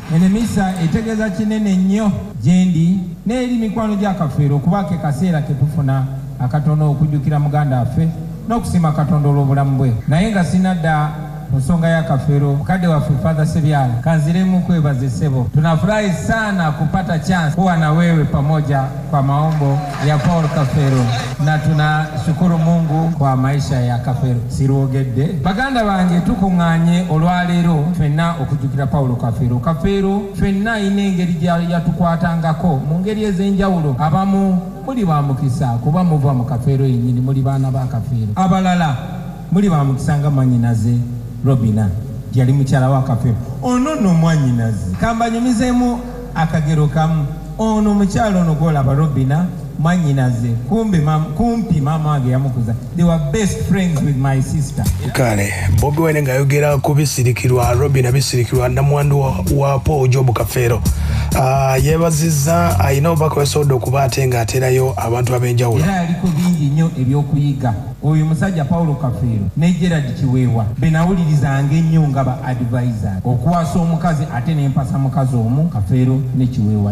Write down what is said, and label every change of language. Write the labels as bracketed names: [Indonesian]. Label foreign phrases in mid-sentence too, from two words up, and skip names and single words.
[Ganda] Enemisa etegeeza kinene nnyo gyendi n'eri mikwano gya Kafeero okubaako akaseera ke tufuna akatono okujjukira muganda waffe n'okusiima Katonda olw'obulamu bwe. Naye nga sinadda nsonga ya Kafeero, mkade waffe Father Sebyala, kanziremu kwebaze sebo. [Swahili] Tunafurahi sana kupata chance kuwa na wewe pamoja kwa maombo ya Paul Kafeero, na tunashukuru Mungu kwa maisha ya Kafeero. [Ganda] Siruogedde baganda bange tukunganye olwaleero fenna okujjukira Paul Kafeero. Kafeero fenna inengeri yatukwatangako mu ngeri ez'enjawulo. Abamu muli bamukisa kuba muva mu Kafeero yennyini, muli baana ba Kafeero. Abalala muli bamukisa nga Manyinaze Robina yali mukyala wa Kafeero. Ono no Mwanyinaze kambanyumizeemu akagero kamu. Ono mukyala ono gwolaba Robina Mwanyinaze kumpi mama wange yamukuza. [English] They were best friends with my sister. [Ganda] Kale Bobi Wine ng'ayogera ku bisirikirwa Robina, bisirikirwa namwandu wa Paul Job Kafeero. Yeebazizza ayina obubaka yasobodde okuba ate ng'aterayo abantu ab'enjawulo. Era yaliko bingi nnyo eby'okuyiga. Oyo musajja Paul Kafeero ne Gerald Kiweewa benawulirizanga ennyo nga ba advisor, okuwasa omukazi ate n'empasa mukazi omu Kafeero ne Kiweewa.